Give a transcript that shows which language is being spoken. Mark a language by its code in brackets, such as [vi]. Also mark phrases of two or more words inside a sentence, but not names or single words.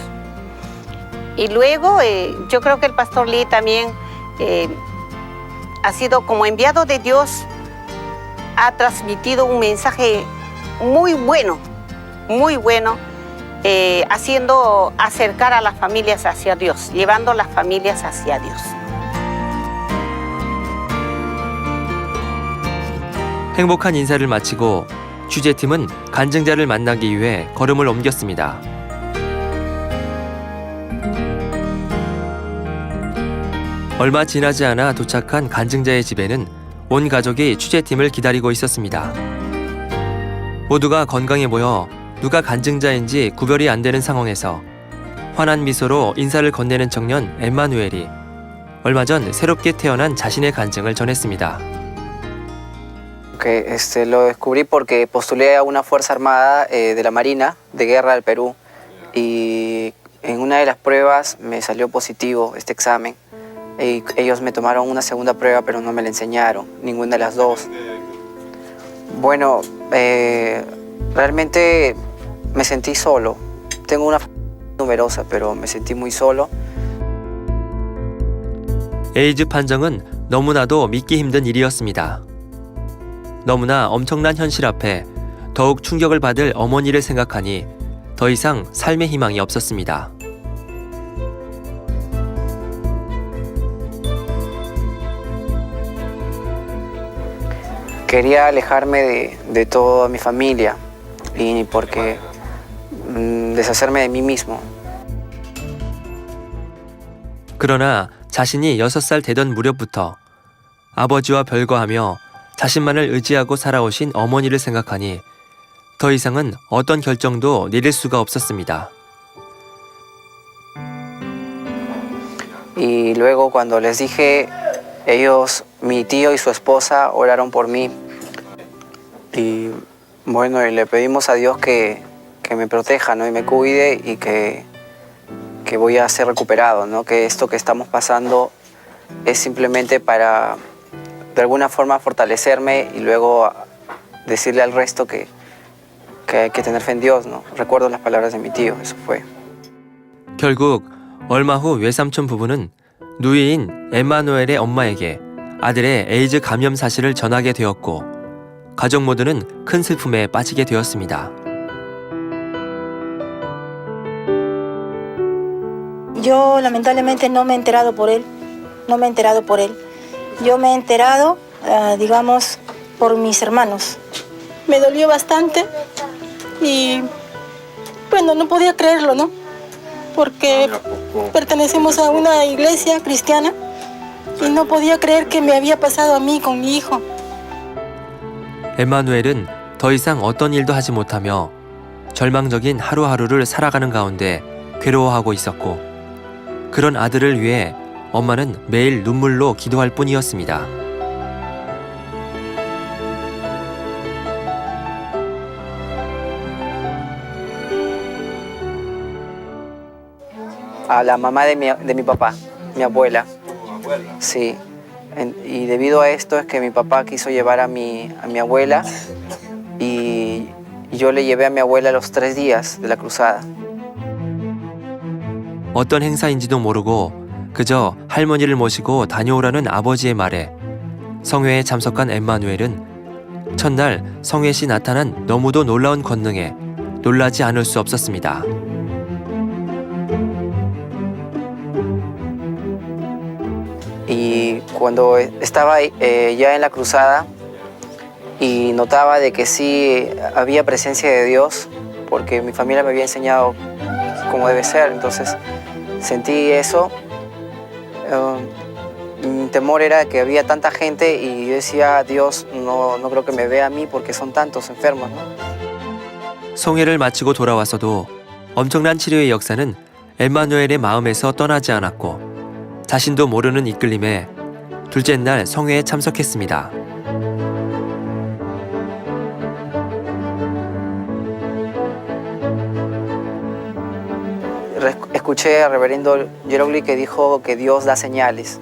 [es] Y luego yo creo que el pastor Lee también ha sido como enviado de Dios, ha transmitido un mensaje muy bueno, haciendo acercar a las familias hacia Dios, llevando las familias hacia Dios. [ko] 행복한 인사를 마치고 취재팀은 간증자를 만나기 위해 걸음을 옮겼습니다. 얼마 지나지 않아 도착한 간증자의 집에는 온 가족이 취재팀을 기다리고 있었습니다. 모두가 건강해 보여 누가 간증자인지 구별이 안 되는 상황에서 환한 미소로 인사를 건네는 청년 엠마누엘이 얼마 전 새롭게 태어난 자신의 간증을 전했습니다. [es] Que lo descubrí porque postulé a una fuerza armada de la Marina de Guerra del Perú y en una de las pruebas me salió positivo este examen. Y ellos me tomaron una segunda prueba pero no me la enseñaron, ninguna de las dos. Bueno, realmente me sentí solo. Tengo una familia numerosa pero me sentí muy solo. [ko] 에이즈 판정은 너무나도 믿기 힘든 일이었습니다. 너무나 엄청난 현실 앞에 더욱 충격을 받을 어머니를 생각하니 더 이상 삶의 희망이 없었습니다. [es] Quería alejarme de toda mi familia y porque deshacerme de mí mismo. [ko] 그러나 자신이 6살 되던 무렵부터 아버지와 별거하며 자신만을 의지하고 살아오신 어머니를 생각하니 더 이상은 어떤 결정도 내릴 수가 없었습니다. [es] Y luego cuando les dije, ellos, mi tío y su esposa oraron por mí. Y bueno, y le pedimos a Dios que me proteja, ¿no? Y me cuide y que voy a ser recuperado, ¿no? Que esto que estamos pasando es simplemente para de alguna forma fortalecerme y luego decirle al resto que hay que tener fe en Dios, ¿no? Recuerdo las palabras de mi tío, eso fue. [ko] 결국 얼마 후 외삼촌 부부는 누이인 엠마누엘의 엄마에게 아들의 에이즈 감염 사실을 전하게 되었고 가족 모두는 큰 슬픔에 빠지게 되었습니다. [es] Yo lamentablemente no me he enterado por él, no me he enterado por él. Yo me he enterado, digamos, por mis hermanos. Me dolió bastante y, bueno, no podía creerlo, ¿no? Porque pertenecemos a una iglesia cristiana y no podía creer que me había pasado a mí con mi hijo. [ko] 엠마누엘은 더 이상 어떤 일도 하지 못하며 절망적인 하루하루를 살아가는 가운데 괴로워하고 있었고 그런 아들을 위해 엄마는 매일 눈물로 기도할 뿐이었습니다. [es] A la mamá de mi papá, mi abuela. Sí. Y debido a esto es que mi papá quiso llevar a mi abuela y yo le llevé a mi abuela los 3 días de la cruzada. [ko] 어떤 행사인지도 모르고 그저 할머니를 모시고 다녀오라는 아버지의 말에 성회에 참석한 엠마누엘은 첫날 성회시 나타난 너무도 놀라운 권능에 놀라지 않을 수 없었습니다. [es] Y cuando estaba ya en la cruzada y notaba de que sí había presencia de Dios, porque mi familia me había enseñado cómo debe ser, entonces sentí eso. Mi temor era que había tanta gente y yo decía, Dios, no creo que me vea a mí porque son tantos enfermos, ¿no? [ko] 성회를 마치고 돌아와서도 엄청난 치료의 역사는 엠마누엘의 마음에서 떠나지 않았고 자신도 모르는 이끌림에 둘째 날 성회에 참석했습니다. [es] Escuché al reverendo Yerogli que dijo que Dios da señales.